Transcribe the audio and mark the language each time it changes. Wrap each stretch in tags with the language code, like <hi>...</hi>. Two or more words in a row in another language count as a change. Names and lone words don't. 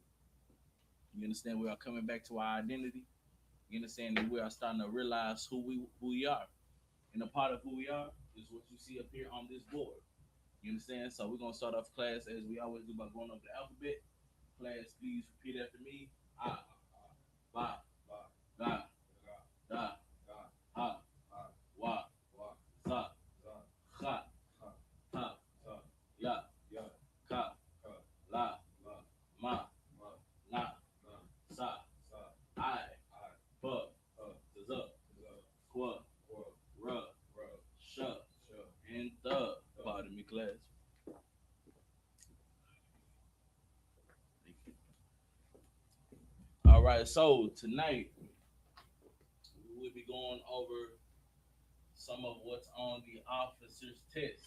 <en>You understand? We are coming back to our identity. You understand? And we are starting to realize who we are. And a part of who we are is what you see up here on this board. You understand? So we're gonna start off class as we always do by going over the alphabet. Class, please repeat after me.</en> <ar>Ah, ba, ga, da, ha, wa, sa, ha, ha, ya, ka, la, ma, na, sa, I, bu, z, qua, ra, sh, and the.</ar> <en>Pardon me, class. All right, so tonight we will be going over some of what's on the officer's test.</en>